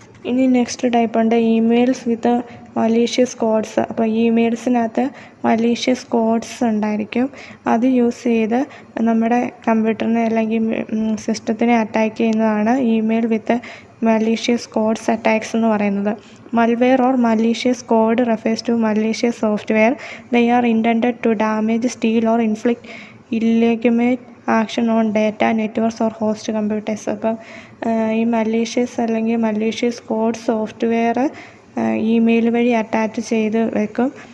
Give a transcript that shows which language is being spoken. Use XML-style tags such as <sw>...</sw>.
<ml>ഇനി next type ഉണ്ട് emails വിത്ത് malicious codes. അപ്പോൾ ഇമെയിൽസിനകത്ത് മലീഷ്യസ് കോഡ്സ് ഉണ്ടായിരിക്കും. അത് യൂസ് ചെയ്ത് നമ്മുടെ കമ്പ്യൂട്ടറിനെ അല്ലെങ്കിൽ സിസ്റ്റത്തിനെ അറ്റാക്ക് ചെയ്യുന്നതാണ് ഇമെയിൽ വിത്ത്</ml> <en>malicious codes attacks</en> <ml>എന്ന് പറയുന്നത്.</ml> <en>Malware or malicious code refers to malicious software. They are intended to damage, steal or inflict illegitimate action on data, networks or host computers.</en> <ml>അപ്പം ഈ malicious code സോഫ്റ്റ്വെയർ ഇമെയിൽ വഴി attach ചെയ്ത് വെക്കും.</ml>